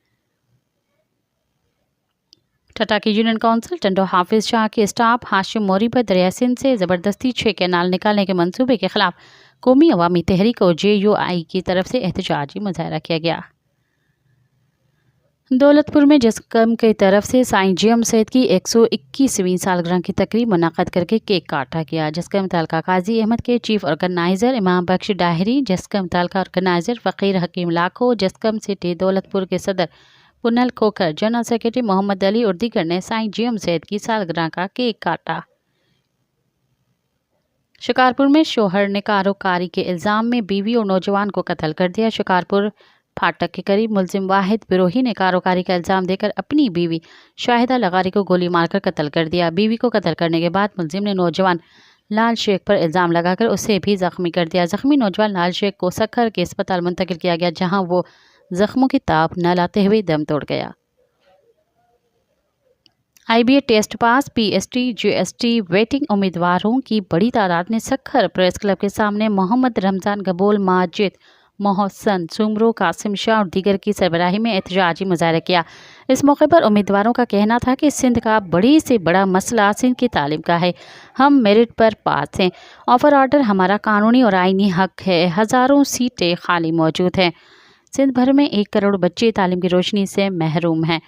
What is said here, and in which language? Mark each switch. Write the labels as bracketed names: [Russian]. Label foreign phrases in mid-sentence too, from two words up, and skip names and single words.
[Urdu] ٹھٹہ کی یونین کونسل ٹنڈو حافظ شاہ کے اسٹاف ہاشم موری پر دریا سندھ سے زبردستی 6 کینال نکالنے کے منصوبے کے خلاف قومی عوامی تحریک اور JUI کی طرف سے احتجاجی مظاہرہ کیا گیا. دولت پور میں جسقم کی طرف سے سائیں جی ایم سید کی 121ویں سالگرہ کی تقریب منعقد کر کے کیک کاٹا گیا. جسقم تعلقہ قاضی احمد کے [English] chief organizer [Urdu] امام بخش ڈاہری، جسقم تعلقہ آرگنائزر فقیر حکیم لاکھو، جسقم سٹی دولت پور کے صدر پنہل کھوکھر, [English] general secretary [Urdu] محمد علی اور دیگر نے سائیں جی ایم سید کی سالگرہ کا کیک کاٹا. شکارپور میں شوہر نے کاروکاری کے الزام میں بیوی اور نوجوان کو قتل کر دیا. شکارپور پھاٹک کے قریب ملزم واحد بروہی نے کاروکاری کا الزام دے کر اپنی بیوی شاہدہ لغاری کو گولی مار کر قتل کر دیا. بیوی کو قتل کرنے کے بعد ملزم نے نوجوان لال شیخ پر الزام لگا کر اسے بھی زخمی کر دیا. زخمی نوجوان لال شیخ کو سکھر کے اسپتال منتقل کیا گیا، جہاں وہ زخموں کی تاب نہ لاتے ہوئے دم توڑ گیا. IBA [English] test pass [Urdu] PST GST ویٹنگ امیدواروں کی بڑی تعداد نے سکھر پریس کلب کے سامنے محمد رمضان گبول، ماجد محسن سومرو، قاسم شاہ اور دیگر کی سربراہی میں احتجاجی مظاہرہ کیا. اس موقع پر امیدواروں کا کہنا تھا کہ سندھ کا بڑی سے بڑا مسئلہ سندھ کی تعلیم کا ہے. ہم میرٹ پر پاس ہیں. [English] offer order [Urdu] ہمارا قانونی اور آئینی حق ہے۔ ہزاروں سیٹیں خالی موجود ہیں. سندھ بھر میں 1 کروڑ بچے تعلیم کی روشنی سے محروم ہیں.